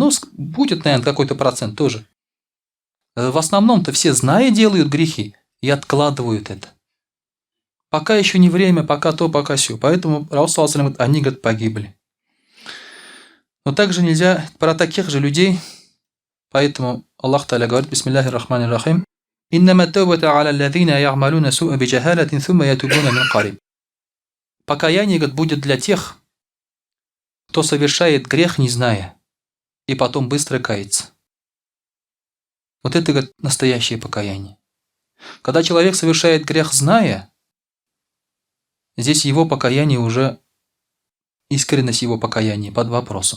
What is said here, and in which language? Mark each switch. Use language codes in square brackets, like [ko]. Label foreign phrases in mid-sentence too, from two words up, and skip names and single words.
[ru] Ну, будет, наверное, какой-то процент тоже. В основном-то все, зная, делают грехи и откладывают это. Пока еще не время, пока то, пока сё. Поэтому Раул говорит, они, говорит, погибли. Но также нельзя про таких же людей. Поэтому Аллах Та'аля говорит, [ar] بسم الله الرحمن الرحيم إنما التوبة على الذين يعملون السوء بجهالة ثم يتوبون من قريب». [ru] Покаяние, говорит, будет для тех, кто совершает грех, не зная, и потом быстро кается. Вот это, говорит, настоящее покаяние. Когда человек совершает грех, зная, здесь его покаяние уже, искренность его покаяния под вопросом.